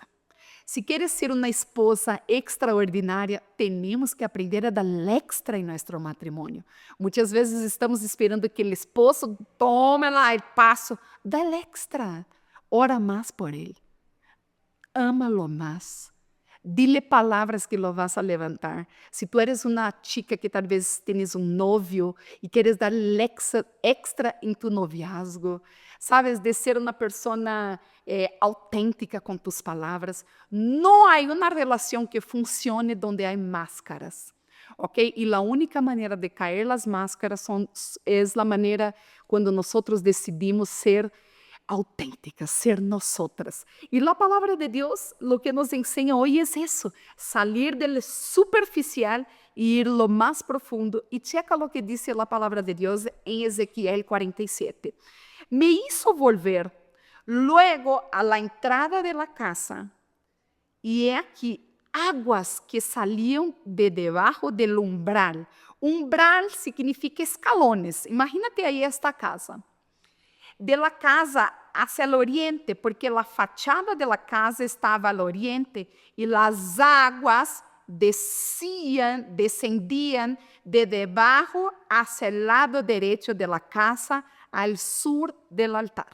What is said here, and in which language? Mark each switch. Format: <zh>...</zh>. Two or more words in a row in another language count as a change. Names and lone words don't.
<pt>Se queres ser uma esposa extraordinária, temos que aprender a dar extra em nosso matrimônio. Muitas vezes estamos esperando que o esposo tome lá o passo. Dá extra. Ora mais por ele. Ama-lo mais.</pt> <es>Dile palavras que lo vas a levantar.</es> <pt>Se</pt> <es>tu eres</es> <pt>uma chica que talvez tens um novio e queres dar extra em</pt> <es>tu noviazgo,</es> <pt>sabes, de ser uma pessoa autêntica com tus palavras, não há uma relação que funcione onde há máscaras. Ok? E a única maneira de cair as máscaras é a maneira quando nós decidimos ser autênticas, ser nosotras. E a palavra de Deus, o que nos ensina hoje é isso, sair do superficial e ir lo mais profundo. E checa o que diz a palavra de Deus em Ezequiel 47.</pt> <es>Me hizo volver luego a la entrada de la casa,</es> <pt>e é aqui águas que saliam de debaixo</pt> <es>del umbral. Umbral significa escalones. Imagínate aí esta casa. De la casa hacia el oriente, porque la fachada de la casa estaba al oriente y las aguas descendían de debajo hacia el lado derecho de la casa al sur del altar.</es>